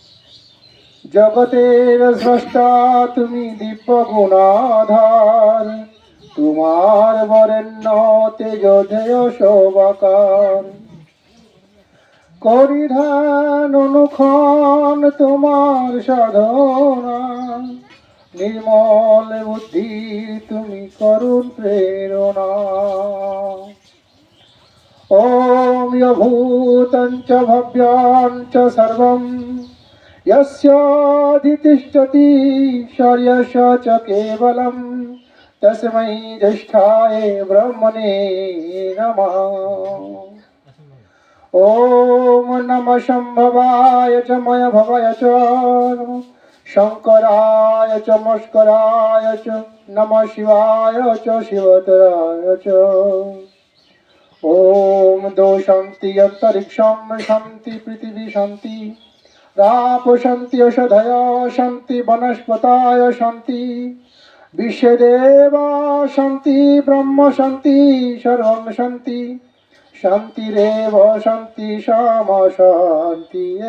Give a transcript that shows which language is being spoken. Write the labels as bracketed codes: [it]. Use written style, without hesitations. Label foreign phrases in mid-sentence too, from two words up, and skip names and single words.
[bn] জগতের স্রষ্টা তুমি দিব্য গুণাধার, তোমার বরেণ্য তেজোধেয় শোভাকার। করিধান অনুক্ষণ তোমার সাধনা, নির্মল বুদ্ধি তুমি করুণ প্রেরণা। [sa] ওম ভূতং চ ভব্যং চ সর্বং যস্যাধিতিষ্ঠতি শর্যস্য চ কেবলং তস্मै জ্যেষ্ঠায় ব্রহ্মণে নমঃ। ওম নমঃ সম্ভবায় চ ময় ভবায় চ শঙ্করায় চ মস্করায় চ নমঃ শিবায় চ শিবতরায় চ। ওম দো শান্তি অন্তরিক্ষম শান্তি পৃথিবী শান্তি রাপ শান্তি ঔষধয় শান্তি বনস্পতায় শান্তি বিশ্বদেব শান্তি ব্রহ্ম শান্তি সর্বং শান্তি শান্তিরেব শান্তি শাম শান্তি।